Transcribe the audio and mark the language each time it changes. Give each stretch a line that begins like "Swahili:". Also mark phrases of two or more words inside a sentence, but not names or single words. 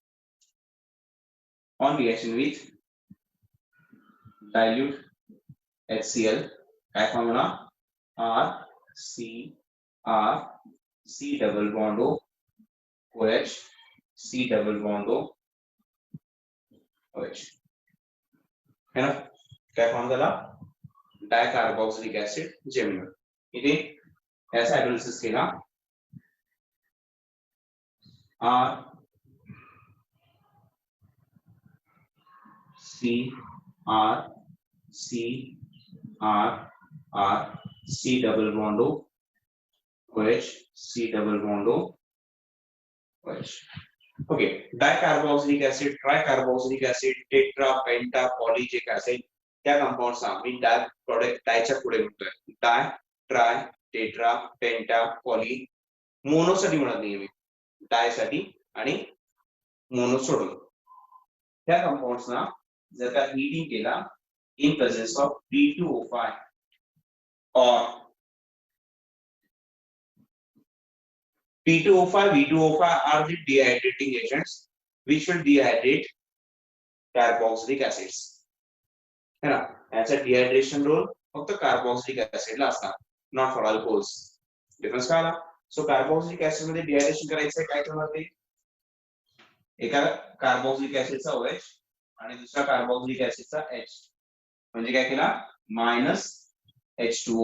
English: on reaction with dilute HCl
Marathi: काय फॉर्म होणार
English: C double bond O OH C double bond O OH
Hindi: है ना,
Marathi: काय फॉर्म झाला,
English: dicarboxylic acid geminal.
Marathi: इथे याचा हायड्रोलिसिस केला,
English: R C R C R R C double bond O OH C double bond O OH.
Marathi: ओके,
English: dicarboxylic acid, tricarboxylic acid, tetra, penta, poly
Marathi: जे काय असेल त्या कंपाऊंड्सना मी
English: di product
Marathi: डायच्या पुढे म्हणतोय.
English: di, tri, tetra, penta, poly.
Marathi: मोनोसाठी म्हणत नाहीये मी, डायसाठी आणि मोनो सोडून. त्या कंपाऊंड्सना जर का हीटिंग केला
English: in presence of V2O5 or P2O5, V2O5 are the dehydrating agents which will dehydrate carboxylic acids.
Hindi: है ना,
Marathi: याचा
English: dehydration role
Marathi: फक्त
English: carboxylic acid
Marathi: ला असणार,
English: not for alcohols.
Marathi: डिफरन्स काय आला? सो
English: carboxylic acid
Marathi: मध्ये डिहायड्रेशन करायचं काय करणार ते, एका कार्बोक्सिलिक ऍसिडचा OH आणि दुसरा कार्बोक्सिलिक ऍसिडचा H, म्हणजे काय केला,
English: minus H2O.